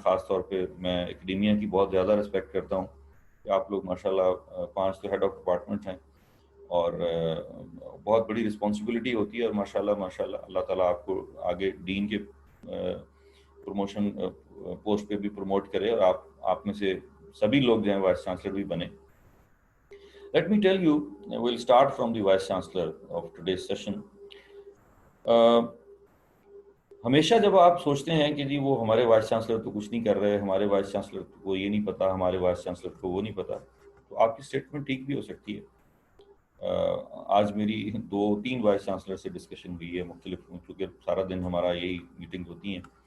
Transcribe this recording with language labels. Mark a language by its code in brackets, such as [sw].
[ur] خاص طور پہ میں اکیڈیمیا کی بہت زیادہ رسپیکٹ کرتا ہوں کہ آپ لوگ ماشاءاللہ 5 تو ہیڈ آف ڈپارٹمنٹ ہیں، اور بہت بڑی رسپانسبلٹی ہوتی ہے. اور ماشاءاللہ اللہ تعالیٰ آپ کو آگے ڈین کے پروموشن پوسٹ پہ بھی پروموٹ کرے، اور آپ میں سے سبھی لوگ جو ہیں وائس چانسلر بھی بنے. [en] Let me tell you, we'll start from the Vice Chancellor of today's session. [ur] ہمیشہ جب آپ سوچتے ہیں کہ جی وہ ہمارے وائس چانسلر تو کچھ نہیں کر رہے، ہمارے وائس چانسلر کو یہ نہیں پتا، ہمارے وائس چانسلر کو وہ نہیں پتا، تو آپ کی اسٹیٹمنٹ ٹھیک بھی ہو سکتی ہے. آج میری 2-3 وائس چانسلر سے ڈسکشن ہوئی ہے مختلف، کیونکہ سارا دن ہمارا یہی میٹنگ ہوتی ہیں.